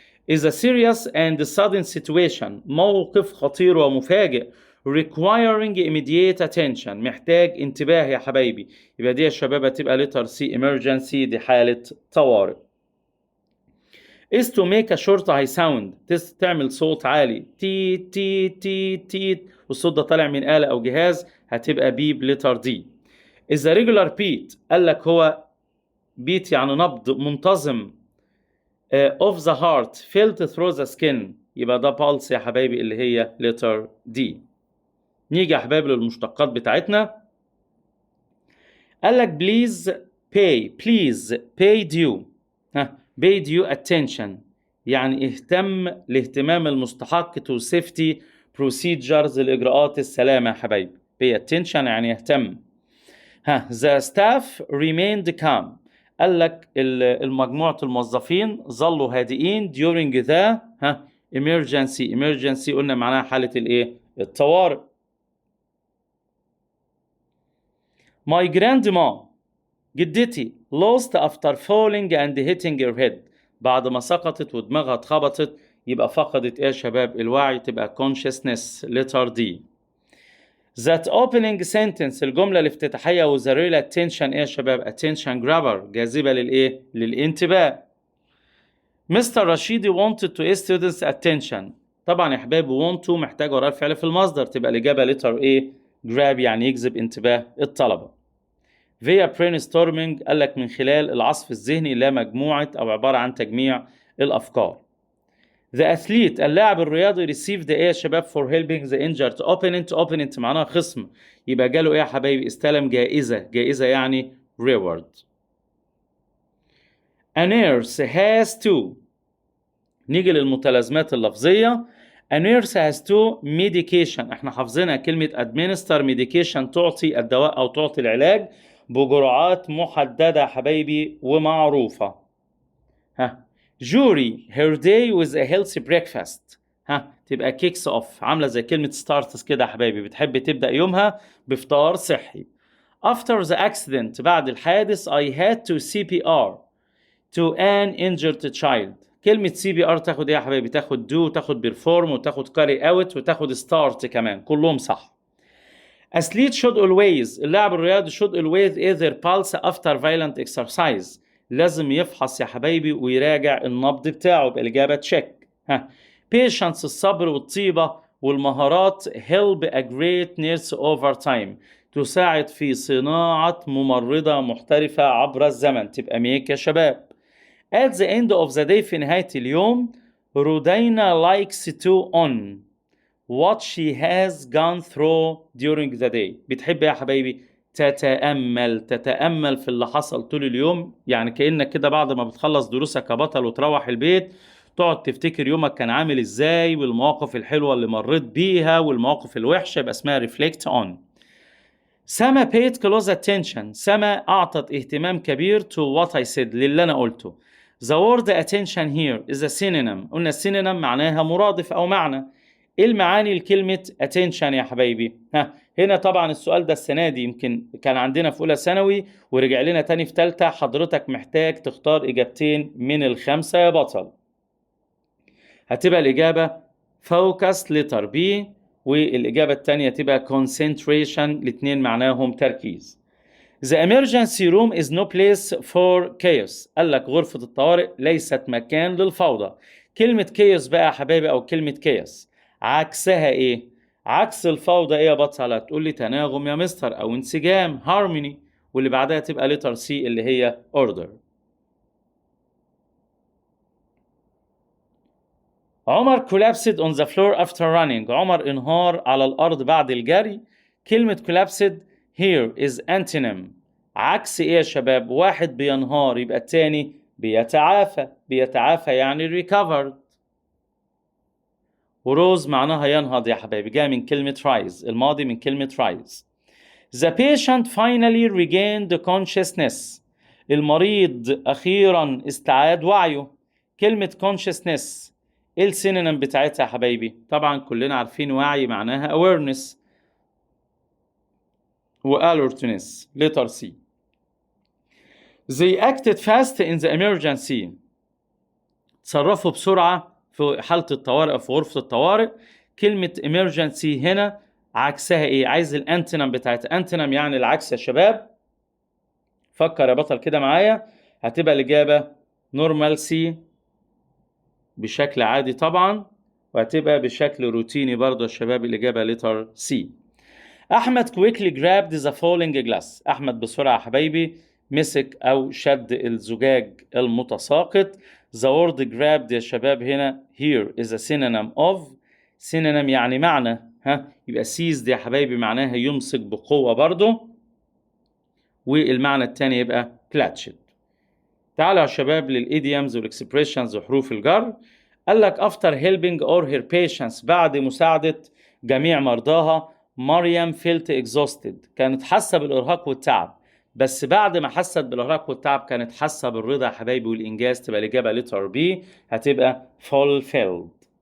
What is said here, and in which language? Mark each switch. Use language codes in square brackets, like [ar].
[en] is a serious and sudden situation [ar] موقف خطير ومفاجئ [en] requiring immediate attention [ar] محتاج انتباه يا حبايبي يبقى دي يا شباب هتبقى letter C emergency دي حالة طوارئ. [en] is to make a short high sound [ar] تعمل صوت عالي تي تي تي تي والصوت ده طالع من آلة أو جهاز هتبقى بيب letter D. [en] is a regular beat قال لك هو beat [ar] يعني نبض منتظم [en] of the heart felt through the skin يبقى ده pulse يا حبايبي اللي هي letter D. [ar] نيجي يا حبايبي للمشتقات بتاعتنا. قال لك [en] please pay due pay due attention [ar] يعني اهتم الاهتمام المستحق [en] to safety procedures [ar] الإجراءات السلامة يا حبايبي. [en] pay attention [ar] يعني اهتم. [en] the staff remained calm [ar] قال لك المجموعة الموظفين ظلوا هادئين [en] during the emergency [ar] قلنا معناها حالة الايه الطوارئ. [en] my grandma [ar] جدتي [en] lost after falling and hitting her head [ar] بعد ما سقطت ودماغها اتخبطت يبقى فقدت ايه يا شباب الوعي تبقى consciousness letter D. [en] that opening sentence [ar] الجملة الافتتاحية وذريلة attention ايه يا شباب [en] attention grabber [ar] جاذبة للايه للانتباه [en] Mr. Rashidi wanted to his students attention. [ar] طبعا يا حبايبي want to محتاج وراء الفعل في المصدر، تبقى الإجابة letter A grab يعني يجذب انتباه الطلبة. [en] via brainstorming [ar] قال لك من خلال العصف الذهني لا مجموعة أو عبارة عن تجميع الأفكار. [en] The athlete [ar] اللاعب الرياضي [en] received ايه يا شباب for helping the injured opponent. [ar] opponent معناها خصم، يبقى جاله ايه يا حبايبي؟ استلم جائزة. جائزة يعني reward. [en] A nurse has to. [ar] نيجي للمتلازمات اللفظية. [en] A nurse has to medication. [ar] احنا حافظينها كلمة administer medication تعطي الدواء أو تعطي العلاج بجرعات محددة حبايبي ومعروفة. [en] Jury her day with a healthy breakfast. [ar] تبقى kicks off، عاملة زي كلمة starts كده يا حبايبي، بتحب تبدأ يومها بفطار صحي. [en] After the accident [ar] بعد الحادث [en] I had to CPR to an injured child. [ar] كلمة CPR تاخد ايه يا حبايبي؟ تاخد do وتاخد perform وتاخد carry out وتاخد start كمان، كلهم صح. [en] Athlete should always. [ar] اللاعب الرياضي [en] should always either pulse after violent exercise. [ar] لازم يفحص يا حبايبي ويراجع النبض بتاعه بالإجابة تشيك. [en] patience [ar] الصبر والطيبة والمهارات [en] help a great nurse over time. [ar] تساعد في صناعة ممرضة محترفة عبر الزمن، تبقى ميك يا شباب. [en] at the end of the day [ar] في نهاية اليوم [en] رودينا likes to on what she has gone through during the day. [ar] بتحب يا حبايبي تتأمل في اللي حصل طول اليوم، يعني كأنك كده بعد ما بتخلص دروسك يا بطل وتروح البيت تقعد تفتكر يومك كان عامل ازاي والمواقف الحلوة اللي مريت بيها والمواقف الوحشة، يبقى اسمها reflect on. [en] سما paid close attention. [ar] سما أعطت اهتمام كبير [en] to what I said، [ar] للي أنا قلته. [en] The word attention here is a synonym. [ar] قلنا synonym معناها مرادف أو معنى. ايه المعاني لكلمة attention يا حبايبي؟ هنا طبعا السؤال ده السنة دي يمكن كان عندنا في أولى ثانوي ورجع لنا تاني في تالتة. حضرتك محتاج تختار إجابتين من ال5 يا بطل. هتبقى الإجابة focus letter B، والإجابة التانية تبقى concentration، الاتنين معناهم تركيز. [en] The emergency room is no place for chaos. [ar] قال لك غرفة الطوارئ ليست مكان للفوضى. كلمة chaos بقى يا حبايبي أو كلمة chaos عكسها إيه؟ عكس الفوضى إيه يا بطل؟ هتقول لي تناغم يا مستر أو انسجام harmony، واللي بعدها تبقى letter C اللي هي order. [en] عمر collapsed on the floor after running. [ar] عمر انهار على الأرض بعد الجري. [en] كلمة collapsed here is antonym. [ar] عكس إيه يا شباب؟ واحد بينهار يبقى التاني بيتعافى. بيتعافى يعني recovered. وروز معناها ينهض يا حبايبي، جاء من كلمة rise، الماضي من كلمة rise. [en] The patient finally regained consciousness. [ar] المريض أخيرا استعاد وعيه. كلمة consciousness ايه السينونيم بتاعتها يا حبايبي؟ طبعا كلنا عارفين وعي معناها awareness و alertness letter C. [en] They acted fast in the emergency. [ar] تصرفوا بسرعة في حالة الطوارئ في غرفة الطوارئ. كلمة emergency هنا عكسها ايه؟ عايز الانتونيم بتاعتها. انتونيم يعني العكس يا شباب. فكر يا بطل كده معايا. هتبقى الإجابة normalcy بشكل عادي طبعا، وهتبقى بشكل روتيني برضه يا شباب. [en] الإجابة letter C. أحمد quickly grabbed the falling glass. [ar] أحمد بسرعة يا حبايبي مسك أو شد الزجاج المتساقط. [en] the word grabbed [ar] يا شباب [en] هنا here is a synonym of. [ar] synonym يعني معنى. يبقى seized يا حبايبي معناها يمسك بقوة برضه، والمعنى الثاني يبقى clutched. تعالوا يا شباب للإيديومز والإكسبريشنز وحروف الجر. قال لك [en] after helping all her patients. [ar] بعد مساعدة جميع مرضاها مريم [en] felt exhausted. [ar] كانت حاسة بالإرهاق والتعب، بس بعد ما حست بالإرهاق والتعب كانت حاسة بالرضا يا حبايبي والإنجاز. تبقى الإجابة letter B هتبقى fulfilled.